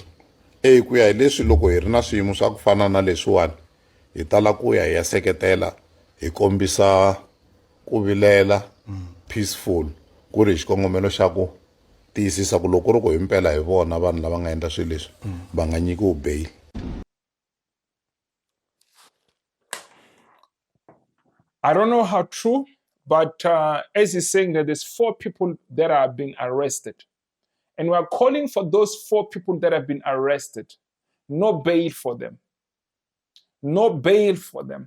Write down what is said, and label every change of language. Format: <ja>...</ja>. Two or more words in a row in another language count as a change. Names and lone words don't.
<ts>Ku ya hi leswi loko hi ri na swiyimo swa ku fana na leswiwani hi tala ku ya hi ya seketela hi kombisa ku vilela peaceful ku ri xikongomelo xa ku tiyisisa ku loko ri ku himpela hi vona vanhu lava nga endla swilo leswi va nga nyikiwi bail.</ts> <en>I don't know how true, but as he's saying that there's 4 people that are being arrested. And we are calling for those 4 people that have been arrested. No bail for them. No bail for them.</en>